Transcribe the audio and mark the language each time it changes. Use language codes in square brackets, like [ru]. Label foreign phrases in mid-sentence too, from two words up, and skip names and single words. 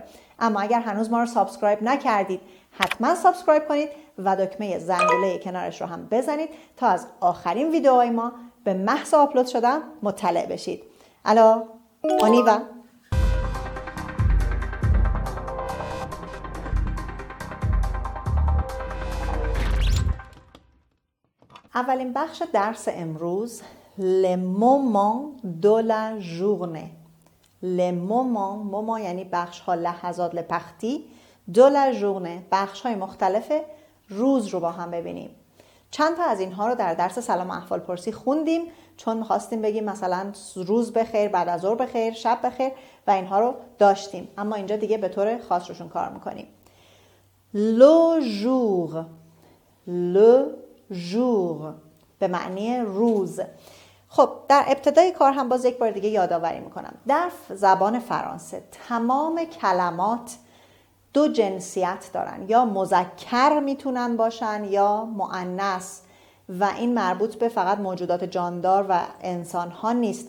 [fa] اما اگر هنوز ما رو سابسکرایب نکردید، حتما سابسکرایب کنید و دکمه زنگوله کنارش رو هم بزنید تا از آخرین ویدئوهای ما به محض آپلود شدن مطلع بشید. [fr] Allez, on y va. [fa] اولین بخش درس امروز [fr] les moments de la journée. les moments [fa] یعنی بخش ها، لحظات، لپختی، [fr] de la journée [fa] بخش های مختلف روز رو با هم ببینیم. چند تا از اینها رو در درس سلام احوال پرسی خوندیم چون می‌خواستیم بگیم مثلا روز بخیر، بعد از ظهر بخیر، شب بخیر و اینها رو داشتیم، اما اینجا دیگه به طور خاص روشون کار می‌کنیم. [fr] le jour [fa] به معنی روز. خب در ابتدای کار هم باز یک بار دیگه یادآوری میکنم. در زبان فرانسه تمام کلمات دو جنسیت دارن، یا مذکر میتونن باشن یا مؤنث و این مربوط به فقط موجودات جاندار و انسان ها نیست.